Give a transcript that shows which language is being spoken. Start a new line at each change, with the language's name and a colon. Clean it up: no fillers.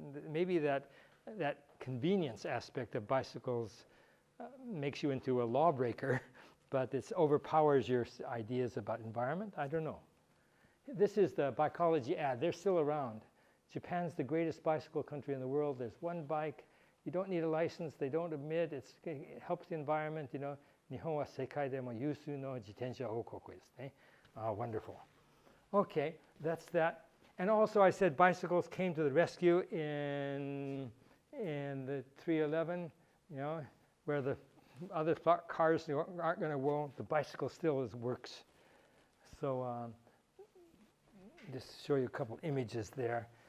English: Maybe that convenience aspect of bicycles makes you into a lawbreaker, but it overpowers your ideas about environment. I don't know. This is the Bicology ad. They're still around. Japan's the greatest bicycle country in the world. There's one bike. You don't need a license. They don't admit. It helps the environment.
Japanese: 日本は世界でも有数の自転車王国ですね.
English: Wonderful. Okay, that's that. And also I said bicycles came to the rescue in the 311, where the other cars aren't going to roll. The bicycle still works. So just show you a couple images there.